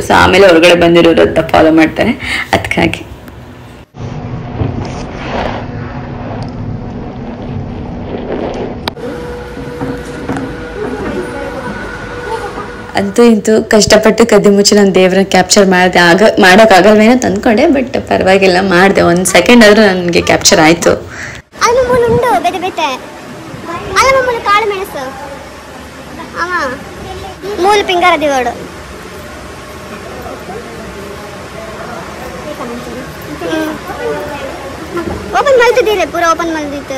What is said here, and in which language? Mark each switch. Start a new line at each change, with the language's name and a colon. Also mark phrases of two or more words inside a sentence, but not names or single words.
Kannada: ಸೊ ಆಮೇಲೆ ಹೊರಗಡೆ ಬಂದಿರೋರು ಅಂತ ಫಾಲೋ ಮಾಡ್ತಾರೆ. ಅದಕ್ಕಾಗಿ ಅಂತೂ ಇಂತೂ ಕಷ್ಟಪಟ್ಟು ಕದ್ದಿ ಮುಚ್ಚಿ ನಾನು ದೇವ್ರನ್ನ ಕ್ಯಾಪ್ಚರ್ ಮಾಡಿದೆ. ಮಾಡೋಕ್ಕಾಗಲ್ವೇನೋ ತಂದ್ಕೊಂಡೆ, ಬಟ್ ಪರವಾಗಿಲ್ಲ ಮಾಡಿದೆ. 1 ಸೆಕೆಂಡ್ ಆದ್ರೂ ನನಗೆ ಕ್ಯಾಪ್ಚರ್ ಆಯ್ತು.
Tulu: ಮೂಲ ಪಿಂಗಾರ ದಿವಾಡು ಓಪನ್ ಮಲ್ತಿದ್ದೀರಿ, ಪೂರ ಓಪನ್ ಮಲ್ದಿತ್ತು.